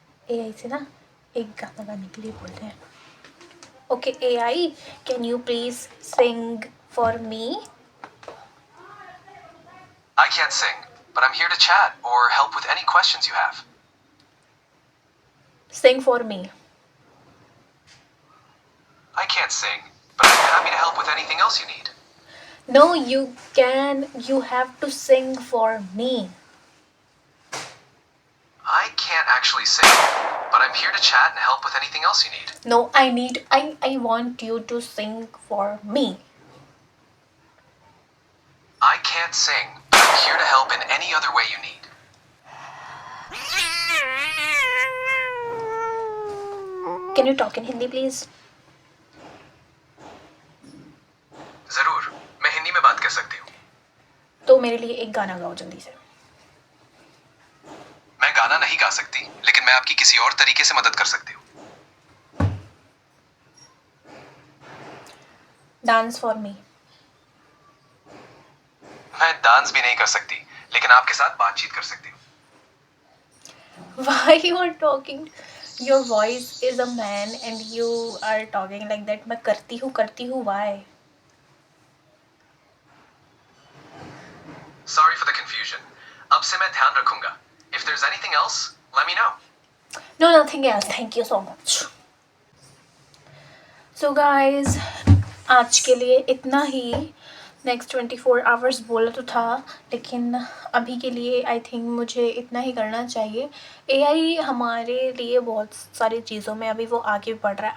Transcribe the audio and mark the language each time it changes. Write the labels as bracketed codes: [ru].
[hi] AI से ना एक गाना गाने के लिए बोलते हैं। [en] Okay AI, can you please sing for me? I can't sing, but I'm here to chat or help with any questions you have. Sing for me. I can't sing, but I'm happy to help with anything else you need. No, you have to sing for me. I can't actually sing, but I'm here to chat and help with anything else you need. No, I want you to sing for me. I can't sing, but I'm here to help in any other way you need. Can you talk in Hindi please? [hi] जरूर, मैं हिंदी में बात कर सकती हूँ। तो मेरे लिए एक गाना गाओ जल्दी से। मैं गाना नहीं गा सकती, लेकिन मैं आपकी किसी और तरीके से मदद कर सकती हूँ। [en] Dance for me. [hi] मैं डांस भी नहीं कर सकती, लेकिन आपके साथ बातचीत कर सकती हूँ। [en] Why you are talking? Your voice is a man and you are talking like that. [hi] मैं करती हूँ. [en] Why? Sorry for the confusion. [hi] अब से मैं ध्यान रखूंगा. [en] If there's anything else, let me know. No, nothing else. Thank you so much. So guys, [hi] आज के लिए इतना ही. [en] next 24 hours [hi] बोला तो था, लेकिन अभी के लिए [en] I think [hi] मुझे इतना ही करना चाहिए. एआई हमारे लिए बहुत सारी चीज़ों में अभी वो आगे बढ़ रहा है.